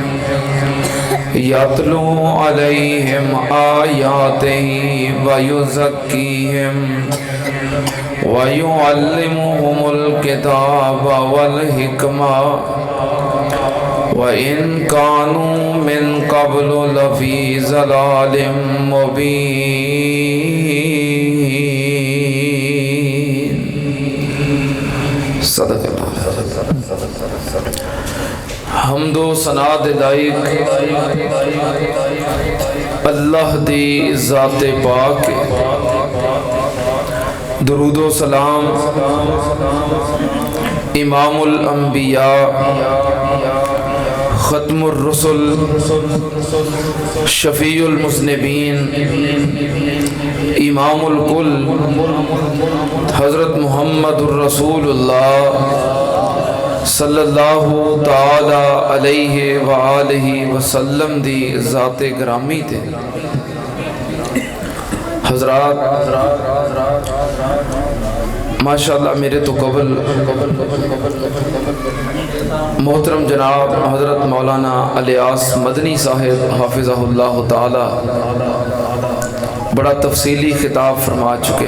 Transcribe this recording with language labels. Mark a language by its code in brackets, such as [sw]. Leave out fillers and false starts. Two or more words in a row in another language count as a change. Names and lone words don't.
[ar] يتلو عليهم آياته ويزكيهم ويعلمهم الكتاب والحكمة وإن كانوا من قبل لفي ضلال مبين. [pa] صدق اللہ۔ حمد و ثناد لائق اللہ دی ذاتِ پاک, درود و سلام [ar] إمام الأنبياء ختم الرسل شفيع المذنبين إمام الكل حضرة محمد رسول الله صلى الله تعالى عليه وآله وسلم [pa] دی ذاتِ گرامی تے. [ur] حضرات ماشاءاللہ میرے تو قبل محترم جناب حضرت مولانا الیاس مدنی صاحب [ar] حفظه الله تعالى [ur] بڑا تفصیلی خطاب فرما چکے.